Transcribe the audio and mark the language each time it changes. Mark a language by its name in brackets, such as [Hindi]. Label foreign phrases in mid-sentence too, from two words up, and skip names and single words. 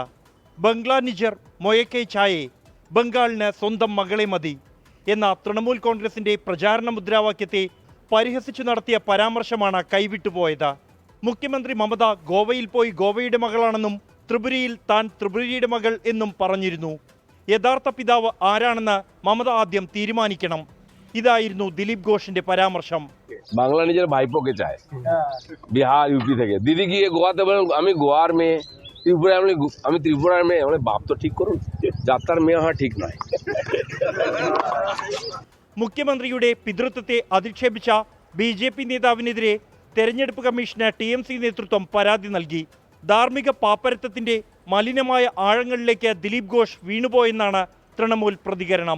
[Bangla] বাংলা নিজের মেয়েকে চায়, [Malayalam] ബംഗാളിന് സ്വന്തം മകളെ മതി എന്ന തൃണമൂൽ കോൺഗ്രസിന്റെ പ്രചാരണ മുദ്രാവാക്യത്തെ പരിഹസിച്ചു നടത്തിയ പരാമർശമാണ് കൈവിട്ടുപോയത്. മുഖ്യമന്ത്രി മമത ഗോവയിൽ പോയി ഗോവയുടെ മകളാണെന്നും ത്രിപുരയിൽ താൻ ത്രിപുരയുടെ മകൾ എന്നും പറഞ്ഞിരുന്നു. യഥാർത്ഥ പിതാവ് ആരാണെന്ന് മമത ആദ്യം തീരുമാനിക്കണം. ഇതായിരുന്നു ദിലീപ് ഘോഷിന്റെ പരാമർശം. [Bangla] বাংলা নিজের ভাইপোকে চায়, বিহার ইউপি থেকে দিদি গিয়ে গোয়াতে বলেন আমি গোয়ার মেয়ে, ত্রিপুরায় আমি ত্রিপুরার মেয়ে। মানে বাপ তো ঠিক করুন, যাত্রার মেয়ে হওয়া ঠিক নয়. [Malayalam] മുഖ്യമന്ത്രിയുടെ പിതൃത്വത്തെ അധിക്ഷേപിച്ച ബിജെപി നേതാവിനെതിരെ തെരഞ്ഞെടുപ്പ് കമ്മീഷന് TMC നേതൃത്വം പരാതി നൽകി. ധാർമ്മിക പാപ്പരത്വത്തിന്റെ മലിനമായ ആഴങ്ങളിലേക്ക് ദിലീപ് ഘോഷ് വീണുപോയെന്നാണ് തൃണമൂൽ പ്രതികരണം.